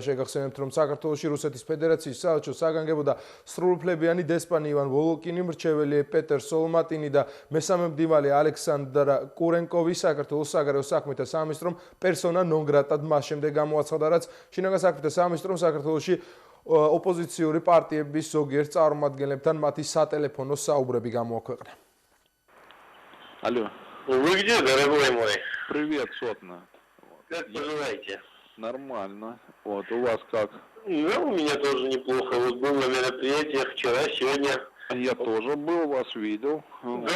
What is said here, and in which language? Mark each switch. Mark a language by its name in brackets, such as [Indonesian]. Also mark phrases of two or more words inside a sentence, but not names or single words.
[Georgian] შეგახსენებთ, რომ საქართველოში რუსეთის ფედერაციის საელჩოს საგანგებო და სრულუფლებიანი დესპანი ივან ვოლკინი, მრჩეველი პეტერ სოლმატინი და მესამე მდივანი ალექსანდრა კურენკოვი საქართველოს საგარეო საქმეთა სამინისტრომ პერსონა ნონ გრატად მას შემდეგ გამოაცხადა, რაც შინაგან საქმეთა სამინისტრომ საქართველოში ოპოზიციური პარტიების ზოგიერთ წარმომადგენლებთან მათი სატელეფონო საუბრები გამოაქვეყნა. [Russian] Алло. Вы где, дорогой мой? Привет, Сотна. Как поживаете? Нормально. Вот, у вас как? Ну, у меня тоже неплохо. Вот был на мероприятиях вчера, сегодня. Я тоже был, вас видел. Да?